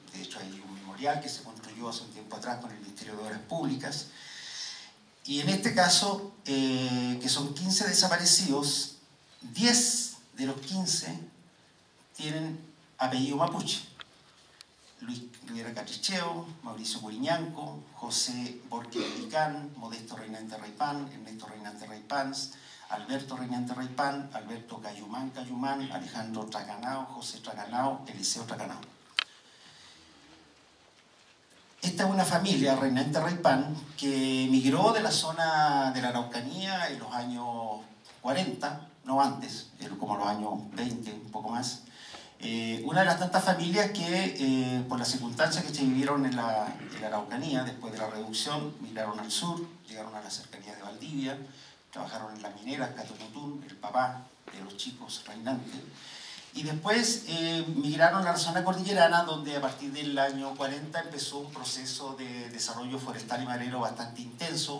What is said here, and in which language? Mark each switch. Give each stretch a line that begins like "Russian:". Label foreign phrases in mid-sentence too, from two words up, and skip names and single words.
Spanish: De hecho hay un memorial que se construyó hace un tiempo atrás con el Ministerio de Obras Públicas. Y en este caso, que son 15 desaparecidos, 10 de los 15 tienen apellido mapuche. Luis Rivera Catricheo, Mauricio Curiñanco, José Borque Licán, Modesto Reinante Raypán, Ernesto Reinante Raypans, Alberto Reinante Raypán, Alberto Cayumán, Alejandro Traganao, José Traganao, Eliseo Traganao. Esta es una familia, Reinante Raypán, que migró de la zona de la Araucanía en los años 40, no antes, como los años 20, un poco más. Una de las tantas familias que, por las circunstancias que se vivieron en la Araucanía, después de la reducción, migraron al sur, llegaron a la cercanía de Valdivia, trabajaron en las mineras, Catomutún, el papá de los chicos reinantes, y después migraron a la zona cordillerana, donde a partir del año 40 empezó un proceso de desarrollo forestal y maderero bastante intenso.